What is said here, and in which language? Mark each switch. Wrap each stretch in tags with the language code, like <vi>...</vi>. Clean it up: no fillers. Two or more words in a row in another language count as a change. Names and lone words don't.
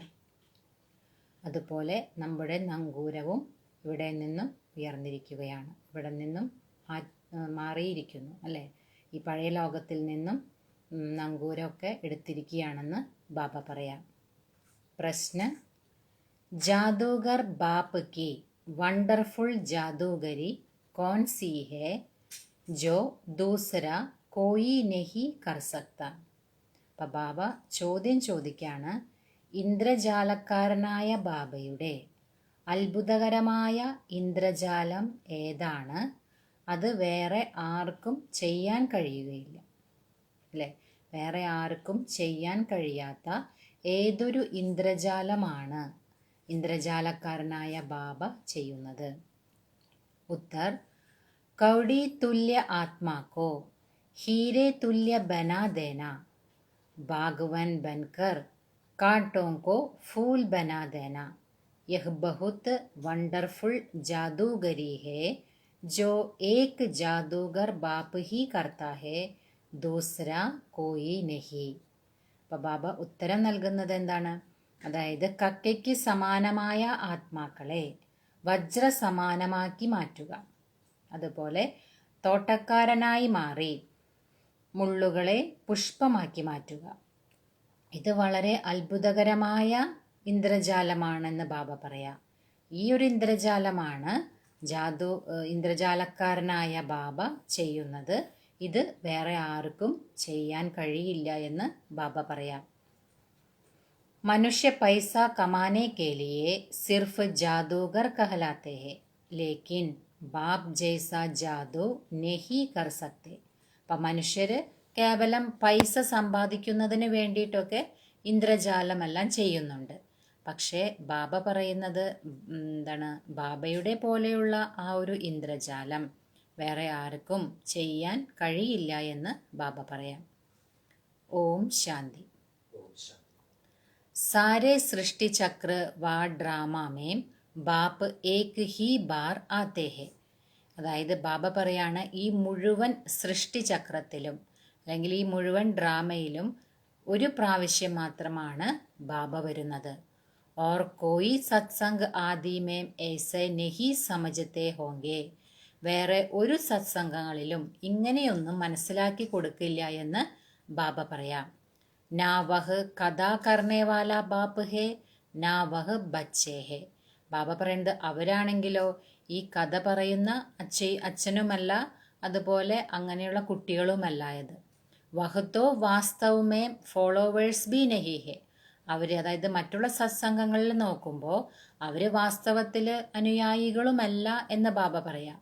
<ml>അതുപോലെ നമ്മുടെ നങ്കൂരവും ഇവിടെ നിന്നും ഉയർന്നിരിക്കുകയാണ്, ഇവിടെ നിന്നും മാറിയിരിക്കുന്നു അല്ലേ. ഈ പഴയ ലോകത്തിൽ നിന്നും നങ്കൂരമൊക്കെ എടുത്തിരിക്കുകയാണെന്ന് ബാബ പറയാം.</ml> <hi>प्रश्न, जादूगर बाप की वंडरफुल जादूगरी कौन सी है जो दूसरा कोई नहीं कर सकता.</hi> <ml>അപ്പം ബാബ ചോദ്യം ചോദിക്കാണ്, ഇന്ദ്രജാലക്കാരനായ ബാബയുടെ അത്ഭുതകരമായ ഇന്ദ്രജാലം ഏതാണ്? അത് വേറെ ആർക്കും ചെയ്യാൻ കഴിയുകയില്ല അല്ലേ. വേറെ ആർക്കും ചെയ്യാൻ കഴിയാത്ത ഏതൊരു ഇന്ദ്രജാലമാണ് ഇന്ദ്രജാലക്കാരനായ ബാബ ചെയ്യുന്നത്?</ml> <hi>उत्तर कौड़ी तुल्य आत्मा को हीरे तुल्य बना देना, बागवन बनकर कांटों को फूल बना देना, यह बहुत वंडरफुल जादूगरी है जो एक जादूगर बाप ही करता है, दूसरा कोई नहीं.</hi> <ml>അപ്പോൾ ബാബ ഉത്തരം നൽകുന്നത് എന്താണ്? അതായത് കക്കയ്ക്ക് സമാനമായ ആത്മാക്കളെ വജ്ര സമാനമാക്കി മാറ്റുക, അതുപോലെ തോട്ടക്കാരനായി മാറി മുള്ളുകളെ പുഷ്പമാക്കി മാറ്റുക. ഇത് വളരെ അത്ഭുതകരമായ ഇന്ദ്രജാലമാണെന്ന് ബാബ പറയാം. ഈ ഒരു ഇന്ദ്രജാലമാണ് ഇന്ദ്രജാലക്കാരനായ ബാബ ചെയ്യുന്നത്. ഇത് വേറെ ആർക്കും ചെയ്യാൻ കഴിയില്ല എന്ന് ബാബ പറയാം.</ml> <hi>मनुष्य पैसा कमाने के लिए सिर्फ जादूगर कहलाते हैं, लेकिन बाप जैसा जादू नहीं कर सकते.</hi> <ml>അപ്പം മനുഷ്യർ കേവലം പൈസ സമ്പാദിക്കുന്നതിന് വേണ്ടിയിട്ടൊക്കെ ഇന്ദ്രജാലമെല്ലാം ചെയ്യുന്നുണ്ട്. പക്ഷേ ബാബ പറയുന്നത് എന്താണ്? ബാബയുടെ പോലെയുള്ള ആ ഒരു ഇന്ദ്രജാലം വേറെ ആർക്കും ചെയ്യാൻ കഴിയില്ല എന്ന് ബാബ പറയാം. ഓം ശാന്തി.</ml> <hi>सारे सृष्टि चक्र व ड्रामा में बाप एक ही बार आते हैं.</hi> <ml>അതായത് ബാബ പറയാണ്, ഈ മുഴുവൻ സൃഷ്ടിചക്രത്തിലും അല്ലെങ്കിൽ ഈ മുഴുവൻ ഡ്രാമയിലും ഒരു പ്രാവശ്യം മാത്രമാണ് ബാബ വരുന്നത്.</ml> <hi>और कोई सत्संग आदि में ऐसे नहीं समझते होंगे.</hi> <ml>വേറെ ഒരു സത്സംഗങ്ങളിലും ഇങ്ങനെയൊന്നും മനസ്സിലാക്കി കൊടുക്കില്ല എന്ന് ബാബ പറയാം.</ml> <hi>ना वह कदा करने वाला बाप है ना वह बच्चे है.</hi> <ml>ബാബ പറയുന്നത് അവരാണെങ്കിലോ ഈ കഥ പറയുന്ന അച്ഛനുമല്ല, അതുപോലെ അങ്ങനെയുള്ള കുട്ടികളുമല്ലായത്.</ml> <hi>वह तो वास्तव में फॉलोवर्स भी नहीं है.</hi> <ml>അവർ, അതായത് മറ്റുള്ള സത്സംഗങ്ങളിൽ നോക്കുമ്പോൾ അവർ വാസ്തവത്തിൽ അനുയായികളുമല്ല എന്ന് ബാബ പറയാം.</ml>